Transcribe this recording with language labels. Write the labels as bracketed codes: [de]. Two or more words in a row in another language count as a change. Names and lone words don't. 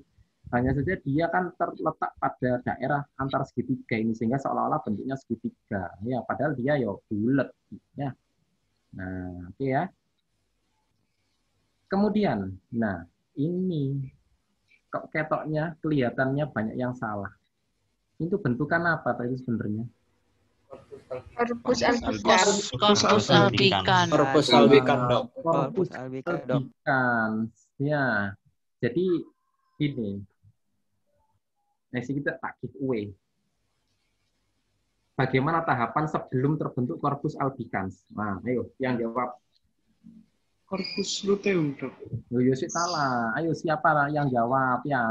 [id] Hanya saja dia kan terletak pada daerah antar segitiga ini sehingga seolah-olah bentuknya segitiga. Ya, padahal dia ya bulat ya. Nah, oke ya. Kemudian, nah ini kok ketoknya kelihatannya banyak yang salah. Itu bentukan apa tadi sebenarnya? [la] Corpus albicans. Corpus albicans. Corpus albicans, Dok. Corpus albicans. [id] Ya. Jadi ini. Nah, kita tak giveaway. Bagaimana tahapan sebelum terbentuk [la] corpus albicans? [id] Nah, ayo yang jawab. [la] Corpus luteum, Dok. [id] Yo sih salah. Ayo siapa yang jawab ya?